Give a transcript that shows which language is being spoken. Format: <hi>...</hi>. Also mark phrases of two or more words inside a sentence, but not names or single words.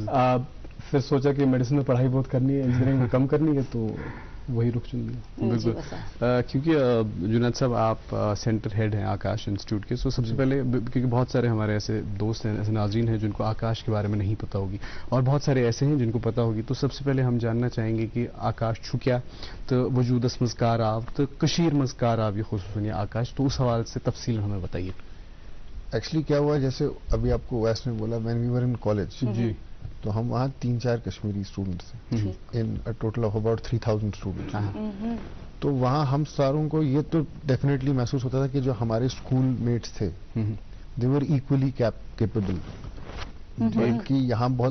<hi>फिर सोचा कि मेडिसिन में पढ़ाई बहुत करनी है, इंजीनियरिंग में कम करनी है, तो वही रुख चुन लिया। जी बिल्कुल। वसा। क्योंकि जुनैद साहब आप सेंटर हेड हैं आकाश इंस्टीट्यूट के, सो सबसे पहले क्योंकि बहुत सारे हमारे ऐसे दोस्त हैं, ऐसे नाज़रीन हैं जिनको आकाश के बारे में नहीं पता होगी, और बहुत सारे ऐसे हैं जिनको पता होगी, तो सबसे पहले हम जानना चाहेंगे कि आकाश</hi> <ks>छू क्या तो वजूदस मज़कार आव तो कशीर मज़कार आव</ks> <hi>ये खुसूसन ये आकाश, तो उस हवाले से तफसील हमें बताइए। एक्चुअली क्या हुआ, जैसे अभी आपको वैस में बोला,</hi> <en>when we were in college,</en> <hi>जी। तो हम वहाँ 3-4 कश्मीरी स्टूडेंट्स थे</hi> <en>in a total of about 3000 students.</en> <hi>तो वहाँ हम सारों को ये तो डेफिनेटली महसूस होता था कि जो हमारे</hi> <en>school mates</en> <hi>थे</hi> <en>they were equally capable,</en> <hi>बल्कि यहाँ बहुत,</hi>